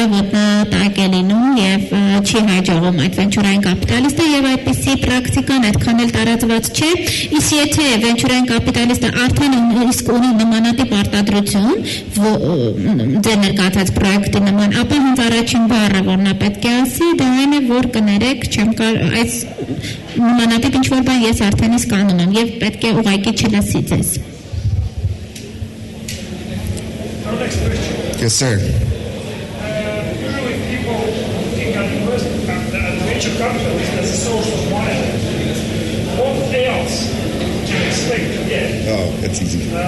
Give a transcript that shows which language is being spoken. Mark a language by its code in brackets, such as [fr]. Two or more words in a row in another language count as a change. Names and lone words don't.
[hy] ոտնատակ է լինում եւ չի հաջողում այդ վենչուրային կապիտալիստը եւ այդպիսի պրակտիկան այդքան էլ տարածված չէ, իսկ եթե վենչուրային կապիտալիստը արդեն իսկ ունի նմանատիպ արտադրություն ձեր ներկայացած պրոյեկտի նման, ապա հենց առաջին բառը, որ նա պետք է ասի, դա այն է, որ կներեք, չեմ կարող այս նմանատիպ ինչ-որ բան ես արդեն իսկ անում եմ եւ պետք է ուղղակի չլսի ձեզ։ [en] Yes, sir. Usually people think at venture capitalist as a source of money. What else to expect to get? Oh, that's easy.